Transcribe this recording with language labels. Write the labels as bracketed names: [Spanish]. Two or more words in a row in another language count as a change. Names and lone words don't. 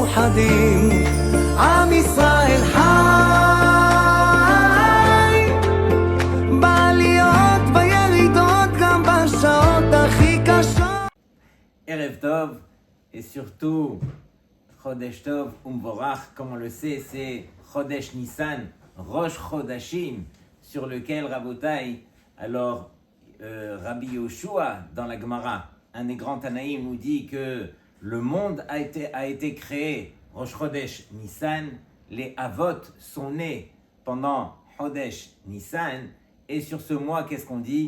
[Hebrew] מאוחדים, עם ישראל חי, בעליות בירידות גם בשעות הכי קשות. ערב טוב, [French] et surtout [Hebrew] חודש טוב ומבורך, [French] comme on le sait, c'est [Hebrew] חודש ניסן, ראש חודשים, [French] sur lequel Rabotai, alors Rabbi Yoshua dans la Gemara, un des grands Tanaïm, nous dit que le monde a été créé [Hebrew] ראש חודש ניסן, [French] les Avot sont nés pendant [Hebrew] חודש ניסן, [French] et sur ce mois, qu'est-ce qu'on dit?